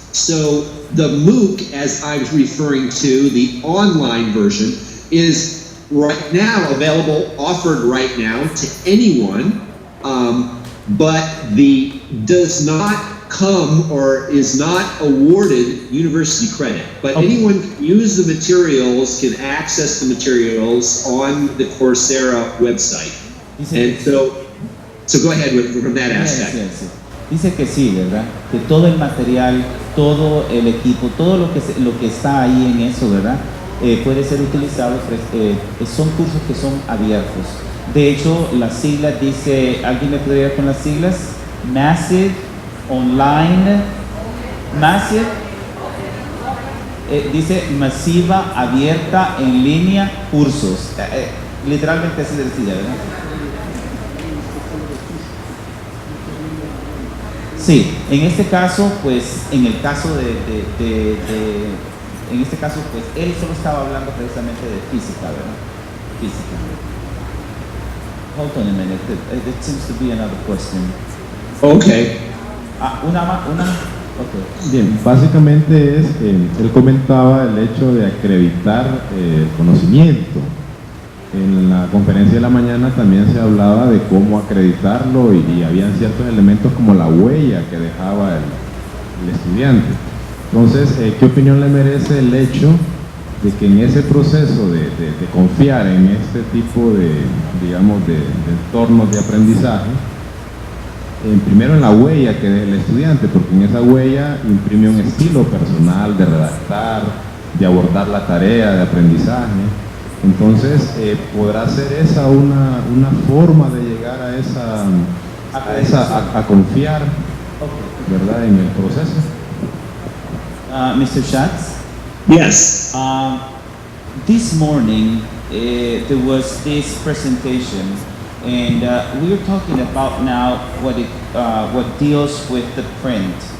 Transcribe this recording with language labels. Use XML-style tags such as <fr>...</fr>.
<en>So the MOOC, as I was referring to, the online version, is right now available, offered right now to anyone, but does not come or is not awarded university credit. But anyone can use the materials, can access the materials on the Coursera website. And so go ahead from that aspect. Yes.</en> <es>Dice que sí, ¿verdad? Que todo el material, todo el equipo, todo lo que está ahí en eso, ¿verdad? Puede ser utilizado, son cursos que son abiertos. De hecho, las siglas dice, ¿alguien me podría ir con las siglas?</es> <en>Massive, online, massive,</en> <es>dice masiva, abierta, en línea, cursos. Literalmente así de sencilla, ¿verdad? Sí, en este caso, pues, en este caso, pues, él solo estaba hablando precisamente de física, ¿verdad? Física.</es> <en>Hold on a minute, there seems to be another question. Okay. Okay.</en> <es>Bien, básicamente él comentaba el hecho de acreditar conocimiento. En la conferencia de la mañana también se hablaba de cómo acreditarlo y habían ciertos elementos como la huella que dejaba el estudiante. Entonces, ¿qué opinión le merece el hecho de que en ese proceso de confiar en este tipo de entornos de aprendizaje, primero en la huella que deja el estudiante, porque en esa huella imprime un estilo personal de redactar, de abordar la tarea de aprendizaje? Entonces, ¿podrá ser esa una forma de llegar a confiar, ¿verdad?, en el proceso?</es> <en>Mr. Schatz? Yes. This morning, there was this presentation, and we are talking about now what deals with the print.</en>